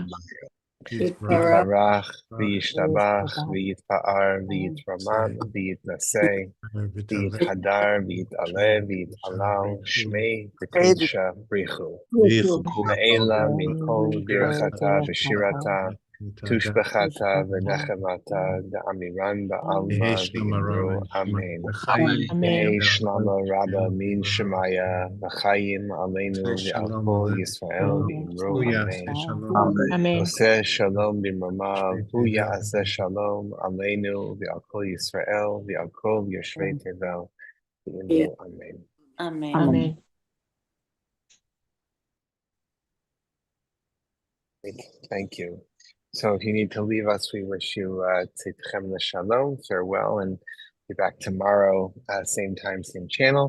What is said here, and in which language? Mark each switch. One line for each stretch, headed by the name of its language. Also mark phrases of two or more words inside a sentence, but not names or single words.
Aramaic: יתברך וישתבח ויתפאר ויתרומם ויתנשא ויתהדר ויתעלה ויתהלל שמה דקדשא בריך הוא לעלא מן כל ברכתא ושירתא תשבחתא ונחמתא דאמירן בעלמא ואמרו אמן. יהא שלמא רבא מן שמיא וחיים עלינו ועל כל ישראל ואמרו אמן. Amen.
Hebrew: עושה שלום במרומיו, הוא יעשה שלום עלינו ועל כל ישראל ועל כל יושבי תבל ואמרו אמן. Amen. Amen.
English: Thank you. So if you need to leave us, we wish you
Hebrew: צאתכם לשלום,
English: farewell, and be back tomorrow, same time, same channel.